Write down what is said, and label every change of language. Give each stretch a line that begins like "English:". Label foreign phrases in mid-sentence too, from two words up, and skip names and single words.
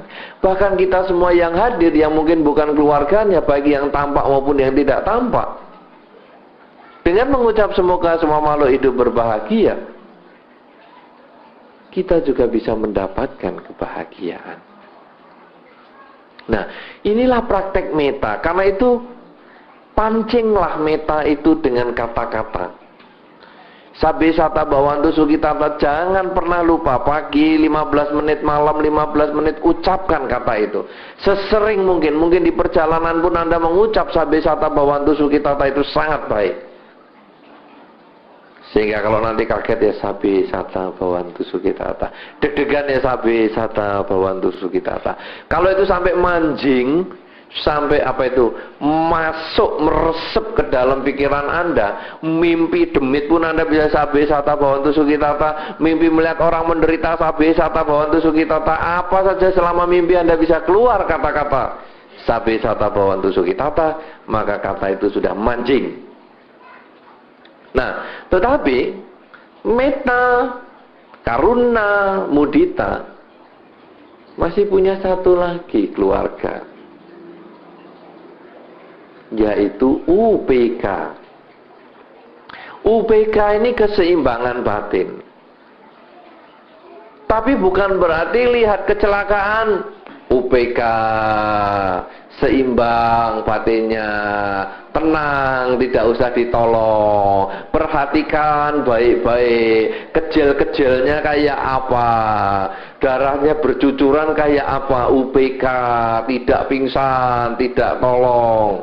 Indonesian: Bahkan kita semua yang hadir yang mungkin bukan keluarganya, bagi yang tampak maupun yang tidak tampak, dengan mengucap semoga semua makhluk hidup berbahagia, kita juga bisa mendapatkan kebahagiaan. Nah inilah praktek meta. Karena itu pancinglah meta itu dengan kata-kata.
Pali: Sabe sata bawantu sukitata,
Indonesian: jangan pernah lupa pagi 15 menit, malam 15 menit ucapkan kata itu. Sesering mungkin di perjalanan pun Anda mengucap
Pali: sabe sata bawantu sukitata
Indonesian: itu sangat baik. Sehingga kalau nanti kaget ya
Pali: sabe sata bawantu sukitata,
Indonesian: deg-degan ya
Pali: sabe sata bawantu sukitata.
Indonesian: Kalau itu sampai manjing, sampai apa itu masuk meresep ke dalam pikiran Anda, mimpi demit pun Anda bisa
Pali: sabe sata bawantu sukitata,
Indonesian: mimpi melihat orang menderita
Pali: sabe sata bawantu sukitata,
Indonesian: apa saja selama mimpi Anda bisa keluar kata-kata
Pali: sabe sata bawantu sukitata,
Indonesian: maka kata itu sudah mancing. Nah tetapi meta, karuna, mudita masih punya satu lagi keluarga, yaitu UPK. UPK ini keseimbangan batin. Tapi bukan berarti lihat kecelakaan UPK seimbang batinnya, tenang, tidak usah ditolong, perhatikan baik-baik, kecil-kecilnya kayak apa, darahnya bercucuran kayak apa, UPK, tidak pingsan, tidak tolong.